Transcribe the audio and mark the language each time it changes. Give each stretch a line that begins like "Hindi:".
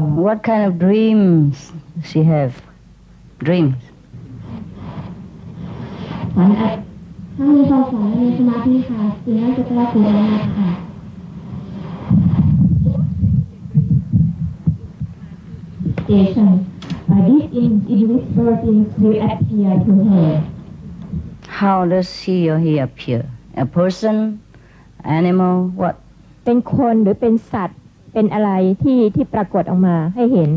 English: What kind of dreams does she have? Dreams.
Thai: ฝันถ้ามีความฝันในสมาธิค่ะสิ่งนั้นจะปรากฏออกมาค่ะ Station.
English: These invisible things will appear to her. How does she or he appear? A person, animal, what?
Thai: เป็นคนหรือเป็นสัตว์เป็นอะไรที่ปรากฏออกมาให้เห็น